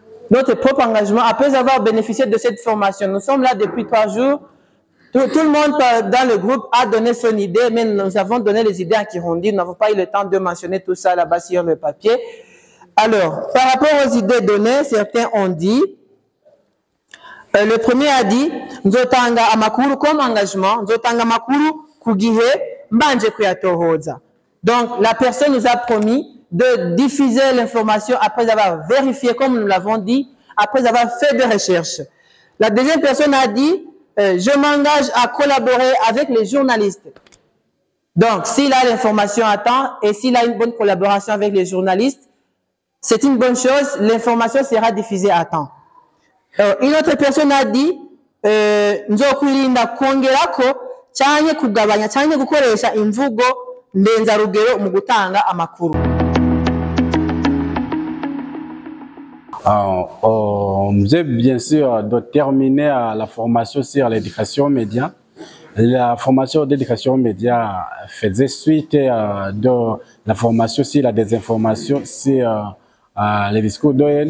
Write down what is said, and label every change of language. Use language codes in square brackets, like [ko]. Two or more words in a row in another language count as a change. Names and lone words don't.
[fr] notre propre engagement, après avoir bénéficié de cette formation. Nous sommes là depuis 3 jours. Tout le monde dans le groupe a donné son idée, mais nous avons donné les idées à Kirundi. Nous n'avons pas eu le temps de mentionner tout ça là-bas sur le papier. Alors, par rapport aux idées données, certains ont dit, le premier a dit, [rn] nzotanga amakuru [fr] comme engagement, [rn] nzotanga amakuru kugihe mbanje kuyatohoza. [fr] Donc, la personne nous a promis de diffuser l'information après avoir vérifié, comme nous l'avons dit, après avoir fait des recherches. La deuxième personne a dit, je m'engage à collaborer avec les journalistes. Donc, s'il a l'information à temps et s'il a une bonne collaboration avec les journalistes, c'est une bonne chose, l'information sera diffusée à temps. Une autre personne a dit, [rn] nzokwirinda kongerako cyane kugabanya cyane gukoresha imvugo ndenzarugero mu gutanga amakuru. [fr] J'ai bien sûr de terminer la formation sur l'éducation média. La formation d'éducation média faisait suite de la formation sur la désinformation sur les discours d'ON.